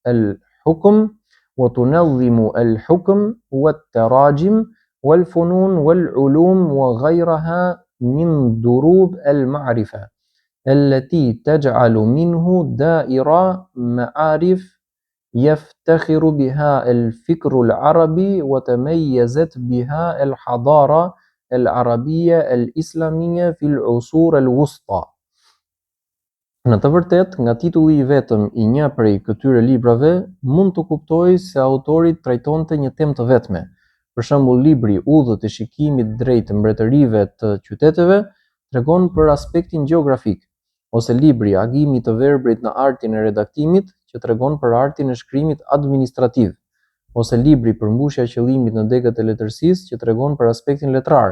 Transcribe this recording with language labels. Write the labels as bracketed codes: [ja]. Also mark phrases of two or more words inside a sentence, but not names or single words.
[ar] الحكم والتراجم والفنون والعلوم وغيرها من دروب المعرفة التي تجعل منه دائرة معارف يفتخر بها الفكر العربي وتميزت بها الحضارة العربية الإسلامية في العصور الوسطى. [sq] Në të vërtet, nga titulli i vetëm i një prej këtyre librave mund të kuptojë se autori trajtonte një temë të vetme. Për shembull, libri Udhët e shikimit drejt mbretërive të qyteteve tregon për aspektin gjeografik, ose libri Agimi të verbrit në artin e redaktimit që tregon për artin e shkrimit administrativ, ose libri Përmbushja e qëllimit në degët e letërsisë që tregon për aspektin letrar.